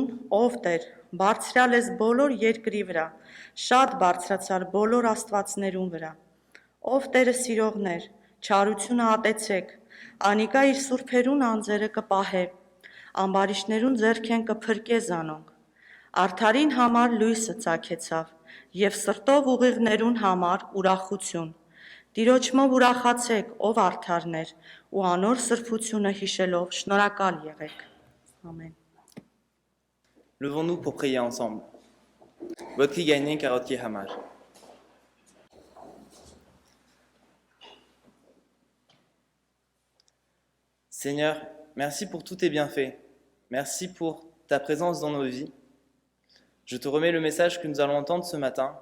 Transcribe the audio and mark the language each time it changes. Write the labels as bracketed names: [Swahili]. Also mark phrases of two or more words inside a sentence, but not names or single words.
[Armenian] ով Տեր, բարձրյալ ես բոլոր երկրի վրա, շատ բարձրացար բոլոր աստվածներուն վրա, ով Տերը սիրողներ, չարությունը ատեցեք, անիկա իր սուրբերուն անձերը կպահե, ամբարիշներուն ձեռքեն կփրկե զանոնք, արդարին համար լույսը ծագեցավ, և սրտով ուղիղներուն համար ուրախություն, Տիրոջմով ուրախացեք, ով արդարներ, ու անոր սրբությունը հիշելով շնորհակալ եղեք։ Ամեն։ [French] Levons-nous pour prier ensemble. Votre gagné Karotki Hamar. Seigneur, merci pour tous tes bienfaits. Merci pour ta présence dans nos vies. Je te remets le message que nous allons entendre ce matin.